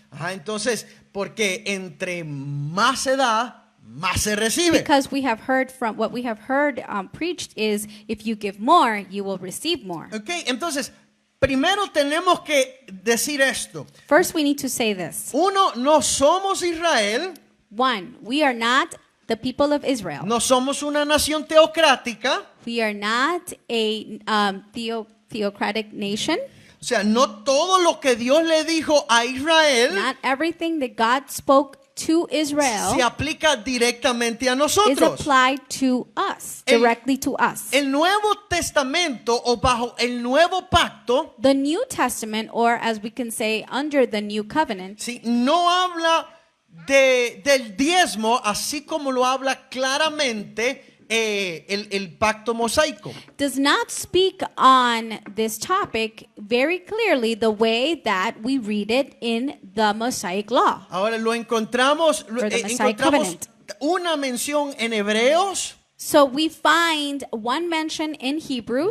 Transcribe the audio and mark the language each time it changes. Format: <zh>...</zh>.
<es>Ajá, entonces, porque entre más se da, más se recibe.</es> <en>Because we have heard preached is if you give more, you will receive more.</en> <es>Ok, entonces, primero tenemos que decir esto.</es> <en>First, we need to say this.</en> <es>Uno, no somos Israel,</es> <en>One, we are not the people of Israel.</en> <es>no somos una nación teocrática,</es> <en>We are not a theocratic nation.</en> <es>o sea, no todo lo que Dios le dijo a Israel</es> <en>Not everything that God spoke to Israel</en> <es>se aplica directamente a</es> <en>is</en> <es>nosotros.</es> <en>applied to us,</en> <es>El-</es> <en>directly to us.</en> <es>El Nuevo Testamento o bajo el Nuevo Pacto,</es> <en>The New Testament, or as we can say, under the New Covenant,</en> <es>¿sí? No habla del diezmo así como lo habla claramente el pacto mosaico.</es> <en>does not speak on this topic very clearly the way that we read it in the Mosaic Law.</en> <es>Ahora lo encontramos,</es> <en>Or the Mosaic</en> <es>encontramos</es> <en>covenant.</en> <es>una mención en Hebreos</es> <en>So we find one mention in Hebrews</en>